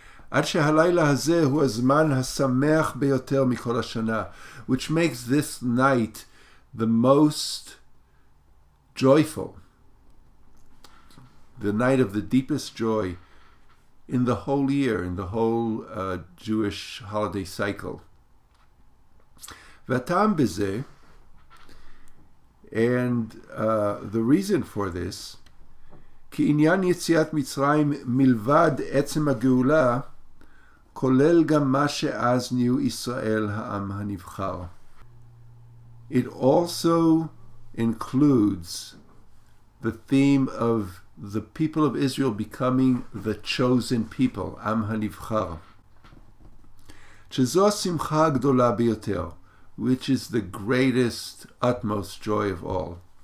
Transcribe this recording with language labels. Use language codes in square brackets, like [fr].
[he] עד שהלילה הזה הוא הזמן השמח ביותר מכל השנה, [en] which makes this night the most joyful, the night of the deepest joy in the whole year, in the whole Jewish holiday cycle. [he] והטעם בזה, [en] and the reason for this, [he] כי עניין יציאת מצרים מלבד עצם הגאולה, כולל גם מה שאז נהיו ישראל העם הנבחר. [en] It also includes the theme of the people of Israel becoming the chosen people, [he] עם הנבחר. שזו השמחה הגדולה ביותר, [en] which is the greatest, utmost joy of all.